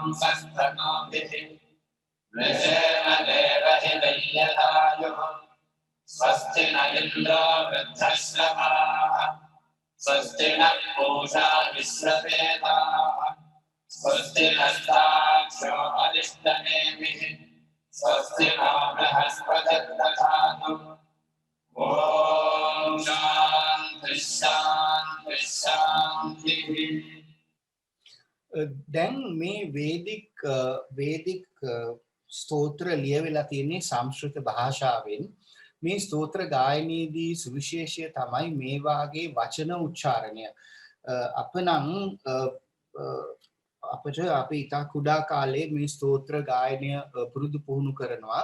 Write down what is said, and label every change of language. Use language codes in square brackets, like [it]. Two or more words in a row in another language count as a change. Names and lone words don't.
[sa] सस्तनोभिः वृषेम देवहितैर्यदायुः स्वस्ति न इन्द्रो वृद्धश्रवाः स्वस्ति नः पूषा विश्ववेदाः स्वस्ति नस्ताक्षो अरिष्टनेमिः स्वस्ति नो बृहस्पतिर्दधातु ॐ शान्तिः शान्तिः शान्तिः. [si] දැන් මේ වේදික ස්තෝත්‍ර ලියවිලා තියෙන්නේ සංස්කෘත භාෂාවෙන්. මේ ස්තෝත්‍ර ගායනයේදී සුවිශේෂය තමයි මේ වාගේ වචන උච්චාරණය. අපි ඉතා කුඩා කාලේ මේ ස්තෝත්‍ර ගායනය පුරුදු පුහුණු කරනවා.